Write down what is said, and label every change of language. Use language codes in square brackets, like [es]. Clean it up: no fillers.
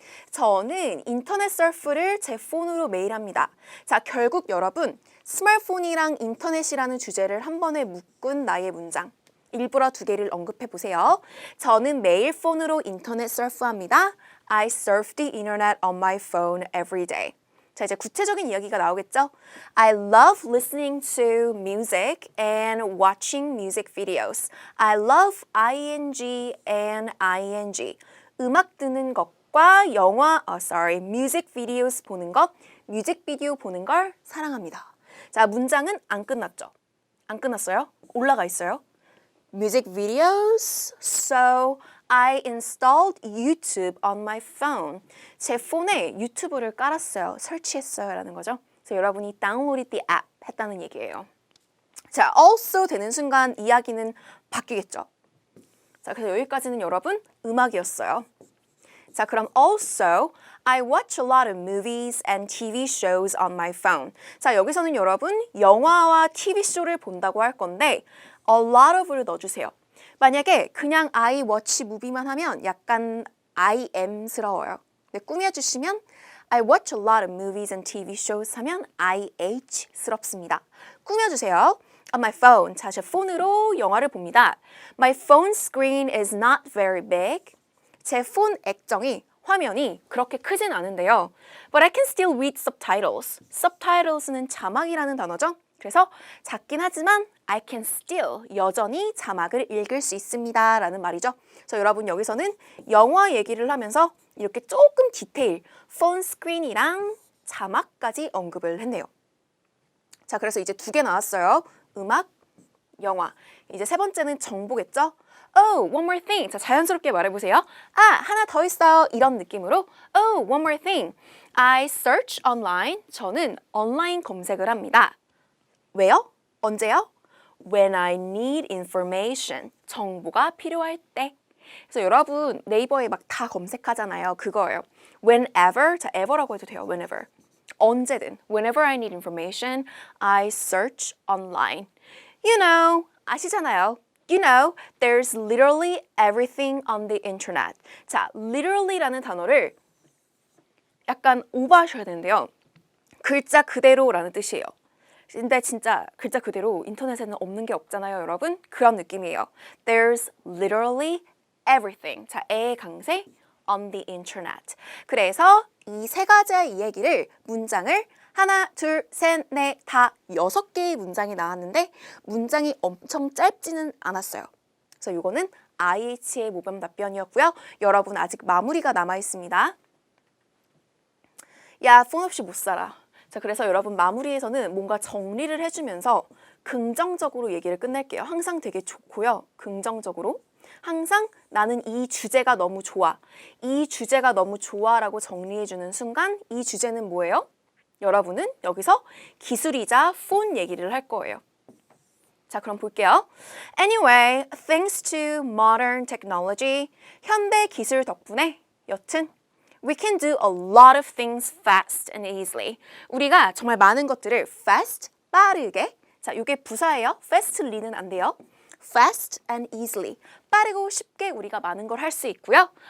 [ko] 저는 인터넷 서프를 제 폰으로 매일 합니다. 자, 결국 여러분 스마트폰이랑 인터넷이라는 주제를 한 번에 묶은 나의 문장. 일부러 두 개를 언급해 보세요. 저는 매일 폰으로 인터넷 서프합니다. [en] I surf the internet on my phone every day. [ko] 자, 이제 구체적인 이야기가 나오겠죠? [en] I love listening to music and watching music videos. I love ing and ing. [ko] 음악 듣는 것과 music videos 보는 것, 뮤직비디오 보는 걸 사랑합니다. 자, 문장은 안 끝났죠? 안 끝났어요? 올라가 있어요. [en] Music videos. So I installed YouTube on my phone. [ko] 제 폰에 유튜브를 깔았어요. 설치했어요. 라는 거죠. 그래서 여러분이 [en] downloaded the app [ko] 했다는 얘기예요. 자, also 되는 순간 이야기는 바뀌겠죠. 자, 그래서 여기까지는 여러분 음악이었어요. 자, 그럼 [en] also I watch a lot of movies and TV shows on my phone. [ko] 자, 여기서는 여러분 영화와 TV쇼를 본다고 할 건데 a lot of를 넣어주세요. 만약에 그냥 I watch movie만 하면 약간 I am스러워요. 근데 꾸며주시면 [en] I watch a lot of movies and TV shows [ko] 하면 IH스럽습니다. 꾸며주세요. [en] On my phone. [ko] 자, 제 폰으로 영화를 봅니다. [en] My phone screen is not very big. [ko] 제 폰 액정이 화면이 그렇게 크진 않은데요. [en] But I can still read subtitles. [ko] subtitles는 자막이라는 단어죠. 그래서 작긴 하지만 I can still 여전히 자막을 읽을 수 있습니다. 라는 말이죠. 그래서 여러분 여기서는 영화 얘기를 하면서 이렇게 조금 디테일, 폰 스크린이랑 자막까지 언급을 했네요. 자, 그래서 이제 2개 나왔어요. 음악, 영화. 이제 3번째는 정보겠죠? [en] Oh, one more thing. [ko] 자, 자연스럽게 말해보세요. 아, 하나 더 있어요. 이런 느낌으로 [en] Oh, one more thing. I search online. [ko] 저는 온라인 검색을 합니다. 왜요? 언제요? [en] When I need information. [ko] 정보가 필요할 때. 그래서 여러분 네이버에 막 다 검색하잖아요. 그거예요. Whenever. 자, ever라고 해도 돼요. [en] Whenever. [ko] 언제든. [en] Whenever I need information, I search online. You know, [ko] 아시잖아요. [en] You know, there's literally everything on the internet. [ko] 자, literally라는 단어를 약간 오버하셔야 되는데요. 글자 그대로라는 뜻이에요. 근데 진짜 글자 그대로 인터넷에는 없는 게 없잖아요, 여러분. 그런 느낌이에요. [en] There's literally everything. [ko] 자, 의 강세 on the internet. 그래서 이 3가지의 이 얘기를 문장을 하나, 둘, 셋, 넷, 다 6개의 문장이 나왔는데 문장이 엄청 짧지는 않았어요. 그래서 이거는 IH의 모범 답변이었고요. 여러분 아직 마무리가 남아 있습니다. 야, 폰 없이 못 살아. 자, 그래서 여러분 마무리에서는 뭔가 정리를 해주면서 긍정적으로 얘기를 끝낼게요. 항상 되게 좋고요. 긍정적으로. 항상 나는 이 주제가 너무 좋아. 이 주제가 너무 좋아라고 정리해주는 순간 이 주제는 뭐예요? 여러분은 여기서 기술이자 폰 얘기를 할 거예요. 자, 그럼 볼게요. [en] Anyway, thanks to modern technology, [ko] 현대 기술 덕분에 여튼 [en] we can do a lot of things fast and easily. [ko] 우리가 정말 많은 것들을 fast, 빠르게. 자, 이게 부사예요. fastly는 안 돼요. [en] fast and easily. [ko] 빠르고 쉽게 우리가 많은 걸 할 수 있고요.